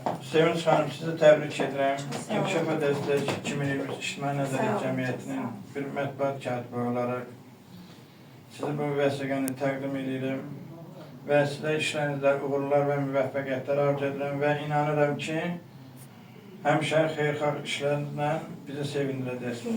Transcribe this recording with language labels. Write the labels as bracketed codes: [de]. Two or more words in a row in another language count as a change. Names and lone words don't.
[tr] Sevinç Hanım, sizi tebrik ederim. [az] İnkişafa Destek 2023 İçtimai Nəzəriyyət Cəmiyyətinin bir mətbuat katibi olarak sizi bu vəsiqəni təqdim edirəm və sizə işlərinizdə uğurlar və müvəffəqiyyətlər arzu edirəm və inanıram ki, həmişə xeyirxah işlərlə bizi sevindirəcəksiniz.